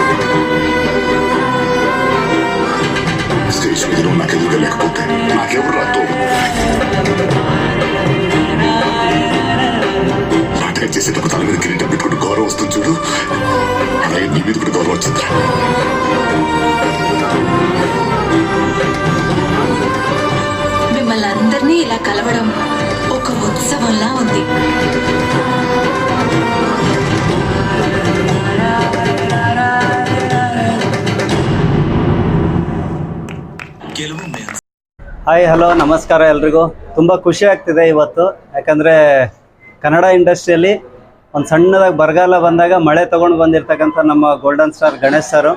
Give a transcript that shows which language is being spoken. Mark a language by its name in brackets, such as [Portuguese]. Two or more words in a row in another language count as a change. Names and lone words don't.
[Telugu] స్టేజ్ మీద నాకు ఎదురుగా లేకపోతే నాకెవరు రాతో నాటకం చేసేటప్పుడు తల మీద కిరీటం పెట్టుకుంటూ గౌరవం వస్తుంది చూడు, అలాగే నీ మీద కూడా గౌరవం వచ్చింది. మిమ్మల్ని అందరినీ ఇలా కలవడం ఒక ఉత్సవంలా ఉంది. [Kannada] ಹಾಯ್ ಹಲೋ ನಮಸ್ಕಾರ ಎಲ್ರಿಗೂ. ತುಂಬ ಖುಷಿ ಆಗ್ತಿದೆ ಇವತ್ತು, ಯಾಕಂದರೆ ಕನ್ನಡ ಇಂಡಸ್ಟ್ರಿಯಲ್ಲಿ ಒಂದು ಸಣ್ಣದಾಗಿ ಬರಗಾಲ ಬಂದಾಗ ಮಳೆ ತೊಗೊಂಡು ಬಂದಿರತಕ್ಕಂಥ ನಮ್ಮ ಗೋಲ್ಡನ್ ಸ್ಟಾರ್ ಗಣೇಶ್ ಸರು.